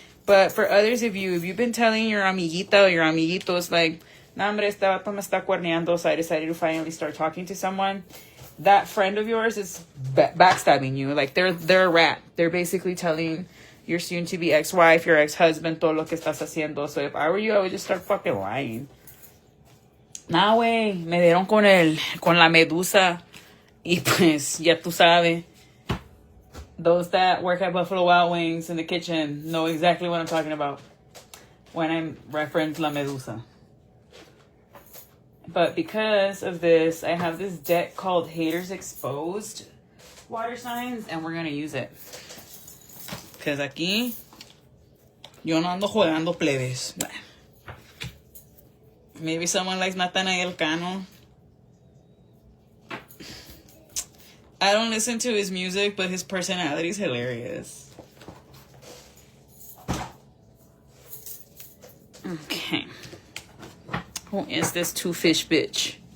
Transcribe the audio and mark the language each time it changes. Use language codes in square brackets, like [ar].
[en] But for others of you, if you've been telling your amiguita or your amiguitos, like, [es] nah, hombre, este vato me está cuerneando, [en] so I decided to finally start talking to someone, that friend of yours is backstabbing you. Like, they're a rat. They're basically telling your soon-to-be ex-wife, your ex-husband, [es] todo lo que estás haciendo. [en] So if I were you, I would just start fucking lying. [es] Nah, güey, me dieron con la medusa. Y pues, ya tú sabes. [en] Those that work at Buffalo Wild Wings in the kitchen know exactly what I'm talking about when I reference La Medusa. But because of this, I have this deck called Haters Exposed Water Signs, and we're going to use it. [es] Because aquí, yo no ando jugando plebes. [en] Maybe someone likes Nathaniel Cano. I don't listen to his music, but his personality is hilarious. Okay. Who is this two-fish bitch?